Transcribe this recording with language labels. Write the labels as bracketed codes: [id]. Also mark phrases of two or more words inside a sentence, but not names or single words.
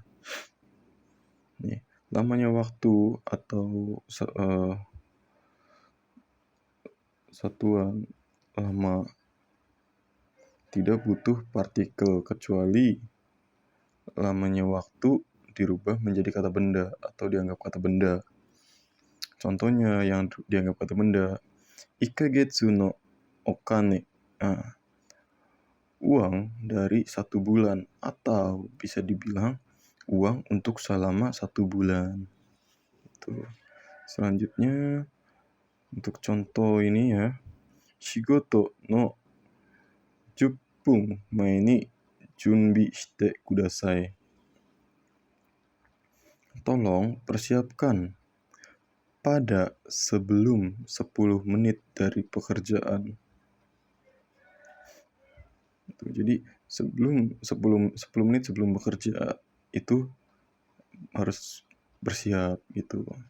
[id] Nih, lamanya waktu atau satuan lama tidak butuh partikel, kecuali lamanya waktu dirubah menjadi kata benda atau dianggap kata benda. Contohnya yang dianggap kata benda, [ja] ikagetsu no okane. [id] Nah, uang dari 1 bulan, atau bisa dibilang uang untuk selama 1 bulan. Itu. Selanjutnya untuk contoh ini ya, [ja] shigoto no 10 mae ni junbi shite kudasai. [id] Tolong persiapkan pada sebelum 10 menit dari pekerjaan. Jadi sebelum 10 menit sebelum bekerja itu harus bersiap gitu.